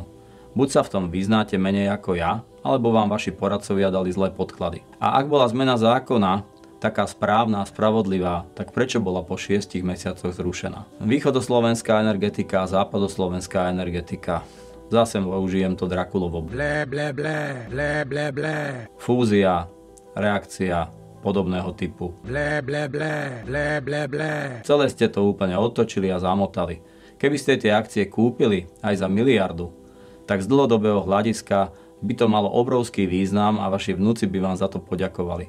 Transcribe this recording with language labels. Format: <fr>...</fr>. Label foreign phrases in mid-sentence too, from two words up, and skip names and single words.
<sk>Buď sa v tom vyznáte menej ako ja, alebo vám vaši poradcovia dali zlé podklady. A ak bola zmena zákona taká správna a spravodlivá, tak prečo bola po 6 mesiacoch zrušená? Východoslovenská energetika a západoslovenská energetika. Zase použijem to Drakulovo. Blé, blé, blé, blé, blé, blé. Fúzia, reakcia podobného typu. Blé, blé, blé, blé, blé, blé. Celé ste to úplne otočili a zamotali. Keby ste tie akcie kúpili aj za miliardu, tak z dlhodobého hľadiska by to malo obrovský význam a vaši vnúci by vám za to poďakovali.</sk>